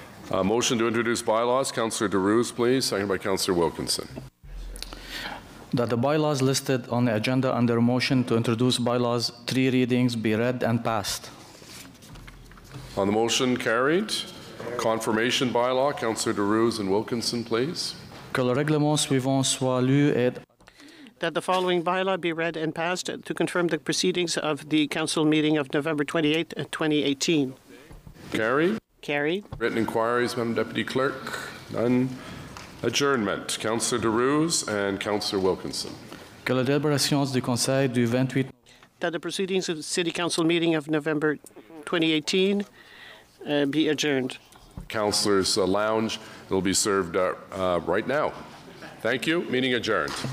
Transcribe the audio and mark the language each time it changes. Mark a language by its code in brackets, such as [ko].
[en] Motion to introduce bylaws. Councillor DeRuse, please. Seconded by Councillor Wilkinson. That the bylaws listed on the agenda under motion to introduce bylaws 3 readings be read and passed. On the motion, carried. Confirmation bylaw. Councillor DeRuse and Wilkinson, please. [fr] Que le règlement suivant soit lu et [en] that the following bylaw be read and passed to confirm the proceedings of the council meeting of November 28, 2018. Carried. Carried. Written inquiries, Madam Deputy Clerk. None. Adjournment. Councillor DeRuse and Councillor Wilkinson. [fr] Que la délibération du Conseil du 28 [en] that the proceedings of the City Council meeting of November 2018 be adjourned. Councillors' lounge. It will be served right now. Thank you. Meeting adjourned.